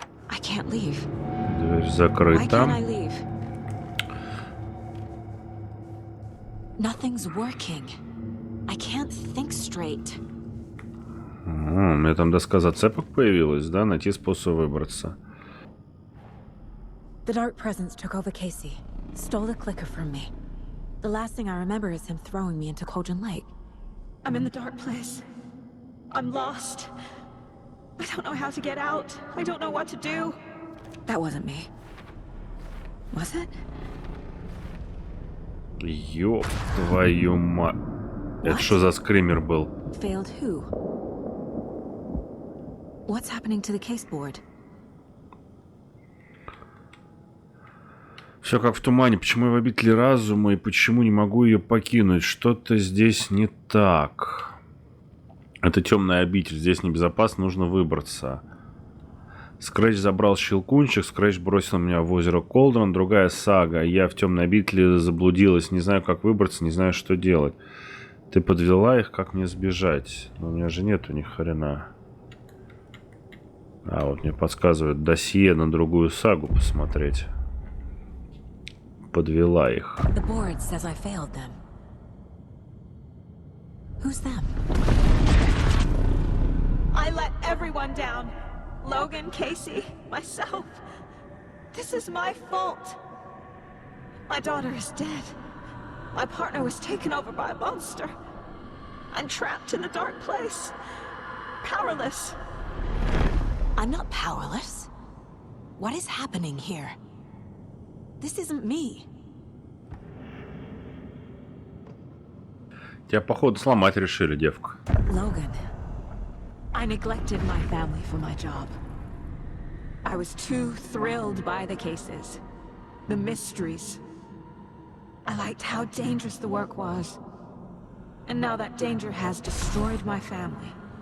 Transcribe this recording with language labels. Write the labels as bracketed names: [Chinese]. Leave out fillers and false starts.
[English] I can't leave. [Russian] Дверь [English] Why [Russian] закрыта. [English] can't I leave? Nothing's working. I can't think straight. [Russian] У меня там доска зацепок появилась, да? Найти способ выбраться. [English] The dark presence took over Casey, stole the clicker from me. The last thing I remember is him throwing me into Cauldron Lake. I'm in the dark place. I'm lost. I don't know how to get out. I don't know what to do. That wasn't me. Was it? [Russian] Ёб твою мать. Это что за скример был? [English] Failed who? What's happening to the case board? [Russian] Все как в тумане. Почему я в обители разума и почему не могу ее покинуть? Что-то здесь не так. Это темная обитель. Здесь небезопасно, нужно выбраться. Скретч забрал щелкунчик. Скретч бросил меня в озеро Колдрон. Другая сага. Я в темной обители заблудилась. Не знаю, как выбраться, не знаю, что делать. Ты подвела их, как мне сбежать? Но у меня же нету ни хрена. А вот мне подсказывают досье на другую сагу посмотреть. Подвела их. [English] The board says I failed them. Who's them? I let everyone down. Logan, Casey, myself. This is my fault. My daughter is dead. My partner was taken over by a monster. I'm trapped in a dark place. Powerless. I'm not powerless. What is happening here? This isn't me. [Russian] Тебя, походу, сломать решили, девка. [English] Logan, I neglected my family for my job. I was too thrilled by the cases, the mysteries. I liked how dangerous the work was. And now that danger has destroyed my family.